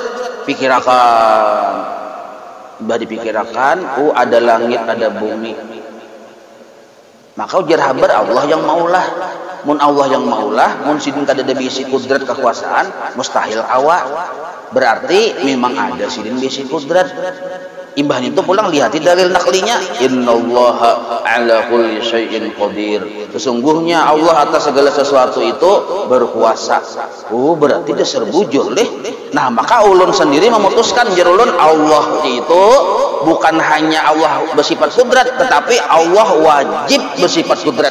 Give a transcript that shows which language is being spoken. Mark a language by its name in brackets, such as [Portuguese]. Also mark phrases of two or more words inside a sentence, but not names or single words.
[Banjar] Dipikirakan, oh ada langit, ada bumi. Maka ujar habar Allah yang maulah. Mun Allah yang maulah, mun sidin kada ada bisi kudrat kekuasaan, mustahil kawa. Berarti memang ada sidin bisi kudrat. Imbah itu pulang lihati dalil naklinya, [Arabic] إن الله على كل شيء قدير. [Indonesian] Sesungguhnya Allah atas segala sesuatu itu berkuasa. [Banjar] Oh, berarti dia serbujur deh. Nah, maka ulun sendiri memutuskan jerulun Allah itu bukan hanya Allah bersifat kudrat, tetapi Allah wajib bersifat kudrat.